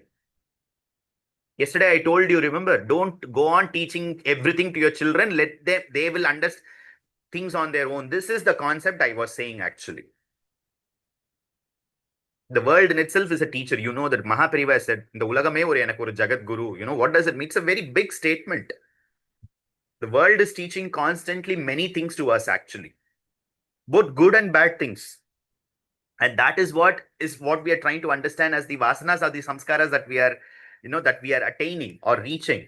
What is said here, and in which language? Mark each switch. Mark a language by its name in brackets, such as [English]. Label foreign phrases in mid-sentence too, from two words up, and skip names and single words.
[English] Yesterday I told you, remember, don't go on teaching everything to your children. Let them, they will understand things on their own. This is the concept I was saying actually. The world in itself is a teacher. You know that Mahapariva said, "The [Tamil] உலகமே ஒரு எனக் ஒரு ஜகத் குரு." [English] You know what does it mean? It's a very big statement. The world is teaching constantly many things to us, actually, both good and bad things. And that is what we are trying to understand as the vasanas or the samskaras that we are, that we are attaining or reaching.